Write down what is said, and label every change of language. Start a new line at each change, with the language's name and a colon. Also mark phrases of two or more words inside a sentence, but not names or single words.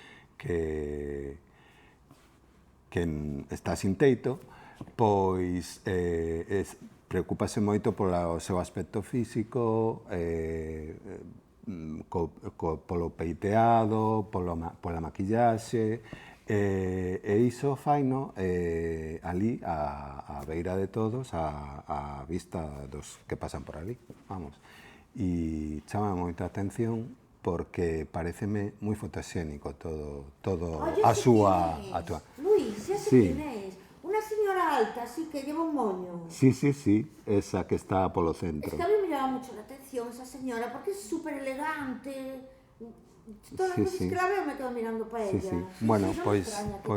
Galician: está sin teito, pois preocúpase moito polo seu aspecto físico, polo peiteado, pola maquillaxe, e iso faino ali, á beira de todos, á vista dos que pasan por ali, vamos. E chama moita atención porque pareceme moi fotoxénico todo a súa... Luis, xa sei quen és. Unha señora
Spanish: alta, así que lleva un moño.
Galician: Sí, sí, sí, esa que está polo centro.
Spanish: Es que a mí me llama mucho la atención esa señora, porque es súper elegante.
Galician: Todas as Sí, veces sí.
Spanish: que la veo me quedo mirando para Sí, ella. sí. Sí, Bueno, sí,
Galician: non me pois, extraña que